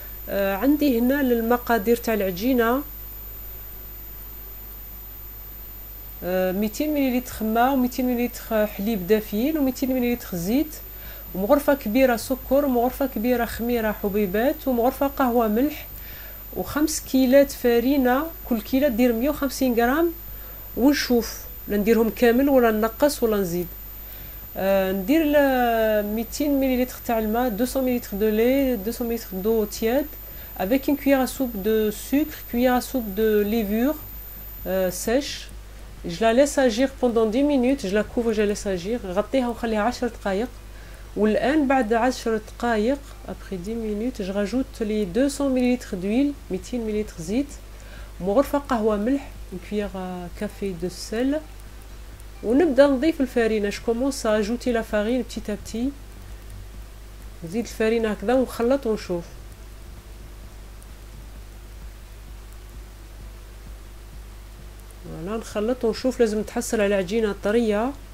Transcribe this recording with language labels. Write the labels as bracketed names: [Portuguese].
[Arabic] عندي هنا المقادير تاع العجينه 200 مليلتر ماء و200 مليلتر حليب دافيين و200 مليلتر زيت ومغرفة كبيرة سكر ومغرفة كبيرة خميرة حبيبات ومغرفة قهوة ملح و5 كيلات فرينة. كل كيلة دير 150 غرام. ونشوف لا نديرهم كامل ولا نقص ولا نزيد. ندير 200 مليلتر تاع الماء، 200 مليلتر دو لي، 200 مليلتر دو تياد [French] avec une cuillère à soupe de sucre, cuillère à soupe de levure sèche. Je la laisse agir pendant 10 minutes. Je la couvre, je la laisse agir. [Arabic] غطيها وخليها 10 دقائق. والآن بعد 10 دقائق [French] après 10 minutes je rajoute les 200 ml d'huile، 200 ml [Arabic] زيت، وغرفة قهوة ملح، [French] une cuillère à café de sel. [Arabic] ونبدأ نضيف الفرينة. [French] je commence à ajouter la farine petit à petit. [Arabic] نزيد الفرينة هكذا ونخلط ونشوف. فوالا نخلط ونشوف. لازم تحصل على عجينة طرية.